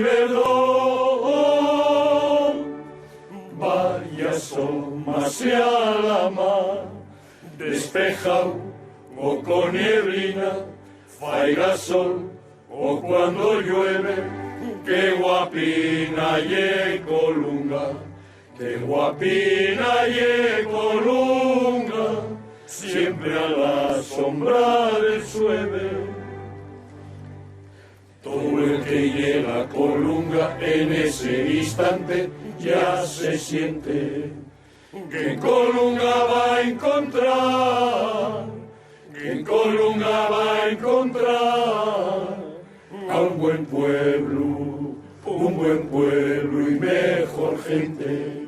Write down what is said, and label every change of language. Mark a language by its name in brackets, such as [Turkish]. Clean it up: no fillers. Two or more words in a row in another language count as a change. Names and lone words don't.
[Asturian] Giberdón, vaya asómase a la mar, despejado o con neblina, faiga sol o cuando llueve, que guapina ye Colunga, que guapina ye Colunga, siempre a la sombra del sueve. [Spanish] Todo el que llega a Colunga en ese instante ya se siente que en Colunga va a encontrar, que en Colunga va a encontrar a un buen pueblo y mejor gente.